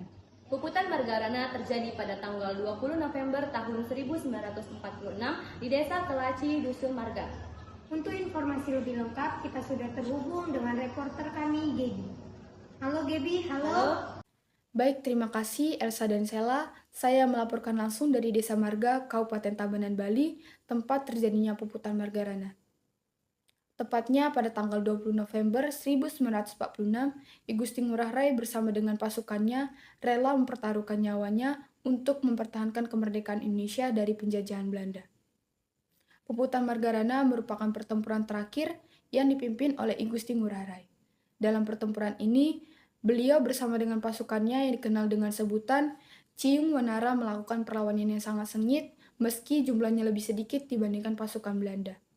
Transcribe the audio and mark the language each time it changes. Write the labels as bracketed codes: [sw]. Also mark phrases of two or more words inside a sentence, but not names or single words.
[id] Puputan Margarana terjadi pada tanggal 20 November tahun 1946 di Desa Kelaci, Dusun Marga. Untuk informasi lebih lengkap, kita sudah terhubung dengan reporter kami, Gaby. Halo Gaby, halo. Baik, terima kasih Elsa dan Sela. Saya melaporkan langsung dari Desa Marga, Kabupaten Tabanan, Bali, tempat terjadinya Puputan Margarana. Tepatnya pada tanggal 20 November 1946, I Gusti Ngurah Rai bersama dengan pasukannya rela mempertaruhkan nyawanya untuk mempertahankan kemerdekaan Indonesia dari penjajahan Belanda. Puputan Margarana merupakan pertempuran terakhir yang dipimpin oleh I Gusti Ngurah Rai. Dalam pertempuran ini, beliau bersama dengan pasukannya yang dikenal dengan sebutan Ciung Wanara melakukan perlawanan yang sangat sengit meski jumlahnya lebih sedikit dibandingkan pasukan Belanda.